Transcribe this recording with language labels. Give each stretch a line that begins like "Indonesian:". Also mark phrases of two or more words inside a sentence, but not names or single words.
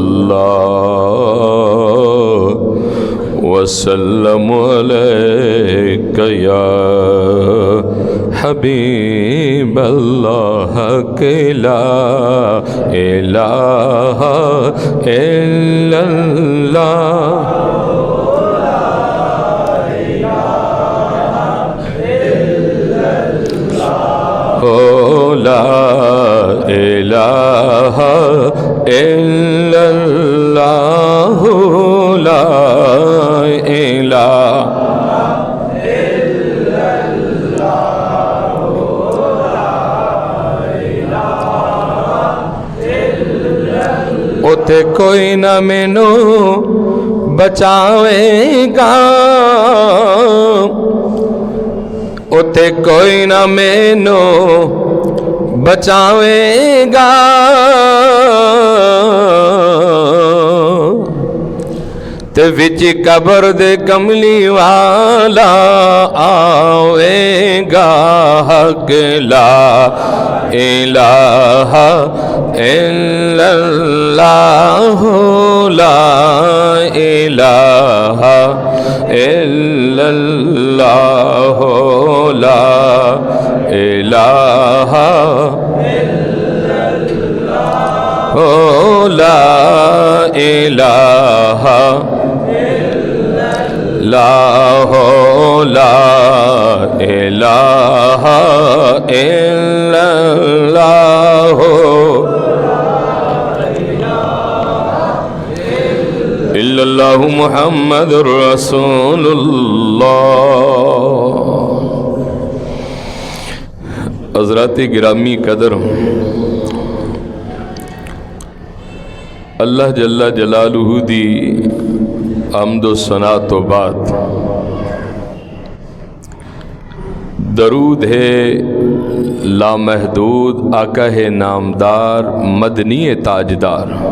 Arabic: اللہ وسلم علیک یا حبیب اللہ کہ لا الہ الا اللہ لا الہ الا اللہ لا الہ الا اللہ
Punjabi: اتے کوئی نہ مینو بچاوے گا اتے کوئی نہ مینو بچاوے گا تے وچ قبر دے کملی والا آوے گا
Arabic: حق لا الہ الا اللہ لا الہ الا اللہ لا الہ لا الہ لا لا الہ الا اللہ الا اللہ محمد رسول اللہ۔
Punjabi: حضرات گرامی قدر، اللہ
Arabic: جل جلالہ
Punjabi: دی حمد و ثنا تو بعد درود ہے لامحدود آقا ہے نامدار مدنی تاجدار